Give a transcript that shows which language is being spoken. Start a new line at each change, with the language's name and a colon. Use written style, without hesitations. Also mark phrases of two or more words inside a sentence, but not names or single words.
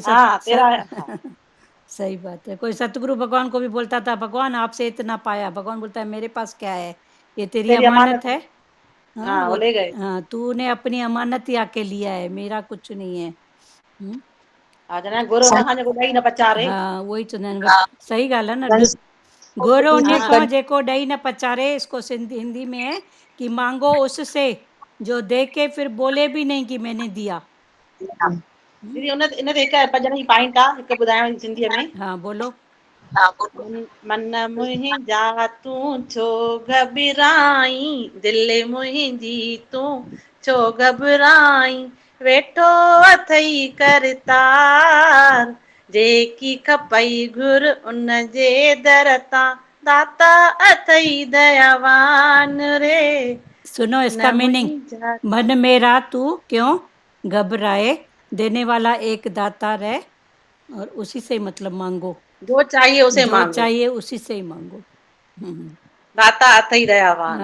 Hindi: हाँ, तेरा था। सही बात है। कोई सतगुरु भगवान को भी बोलता था भगवान आपसे इतना पाया, भगवान बोलता है मेरे पास क्या है, ये तेरी तेरी अमानत अमानत है। है। हाँ वो ले गए। हाँ, तूने अपनी अमानत या के लिया है, मेरा कुछ नहीं है।
Sindhi: आज ना गोरो कहाँ जेको ॾही न पचारे।
Hindi: हाँ वही तो सही
Sindhi: ॻाल्हि आहे न। संस- गोरो उन्हें
Hindi: हाँ।
Sindhi: कहो जेको ॾही न पचारे,
Hindi: इसको हिंदी में है कि मांगो उससे जो दे के फिर बोले भी नहीं कि मैंने दिया।
Sindhi: दीदी इन ते हिकु भॼन जी पॉइंट आहे, हिकु ॿुधायांव सिंधीअ में।
Hindi: हाँ बोलो।
Sindhi: मन मुंहिंजा तूं छो घबराई, दिलि मुंहिंजी तूं छो घबराई, वेठो अथई करतार, जेकी खपई घुर उन जे दर तां, दाता अथई दयावान रे।
Hindi: सुनो इसका मीनिंग, मन मेरा तू क्यों घबराए, देने वाला एक दातार है और उसी से मतलब मांगो, जो चाहिए उसे जो मांगो, चाहिए उसी से ही मांगो।
Sindhi: दाता अथई दयावान।